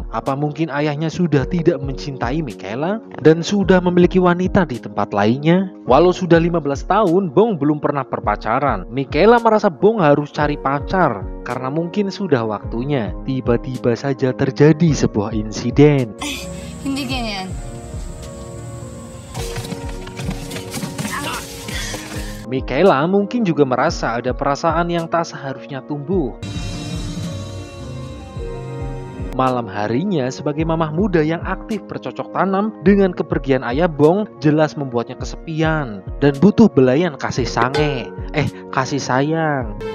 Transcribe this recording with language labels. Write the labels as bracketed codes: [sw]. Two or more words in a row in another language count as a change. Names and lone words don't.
[id] Apa mungkin ayahnya sudah tidak mencintai Michaela dan sudah memiliki wanita di tempat lainnya? Walau sudah 15 tahun, Bong belum pernah berpacaran. Michaela merasa Bong harus cari pacar karena mungkin sudah waktunya. Tiba-tiba saja terjadi sebuah insiden. [tl] Hindi ganyan. [id] Michaela mungkin juga merasa ada perasaan yang tak seharusnya tumbuh. Malam harinya sebagai mamah muda yang aktif bercocok tanam dengan kepergian ayah Bong jelas membuatnya kesepian dan butuh belayan kasih sayang.